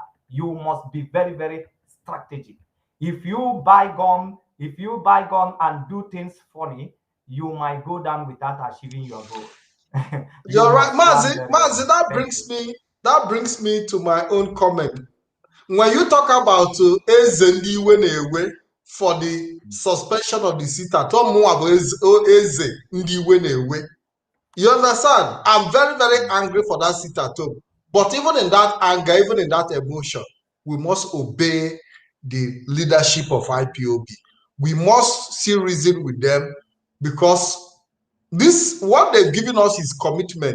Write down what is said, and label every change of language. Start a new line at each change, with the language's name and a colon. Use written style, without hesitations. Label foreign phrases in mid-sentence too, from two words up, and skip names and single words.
English: You must be very, very strategic. If you buy gun and do things funny, you might go down without achieving your goal. You're right, Mazi. Well. That brings me to my own comment. When you talk about
Igbo: Eze ndị iwe na-ewe
English: for the suspension of the sitter,
Igbo: Eze ndị iwe na-ewe.
English: You understand? I'm very, very angry for that sit at home. But even in that anger, even in that emotion, we must obey the leadership of IPOB. We must see reason with them, because what they've given us is commitment.